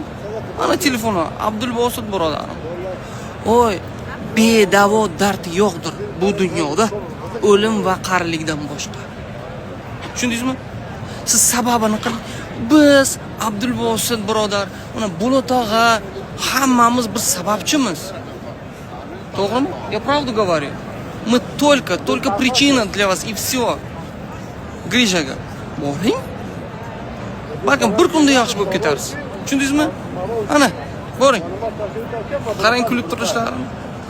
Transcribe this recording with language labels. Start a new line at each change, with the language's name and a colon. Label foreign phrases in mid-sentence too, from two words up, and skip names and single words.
Uzbek: Mana telefoni Abdulbosit birodarim. Oy, bedavo dard yo'qdir bu dunyoda, o'lim va qarilikdan boshqa. Tushundingizmi? Siz sababini qiling. Biz Abdulbosit birodar, mana Bulut og'a hammamiz biz sababchimiz. To'g'rimi?
Russian: Я правду говорю. Мы только причина для вас и все.
Uzbek: Grijaga boring. Balkim bir kunda yaxshi bo'lib ketarsiz. Tushundingizmi? Ana, boring. Qarang kulib turishlarini.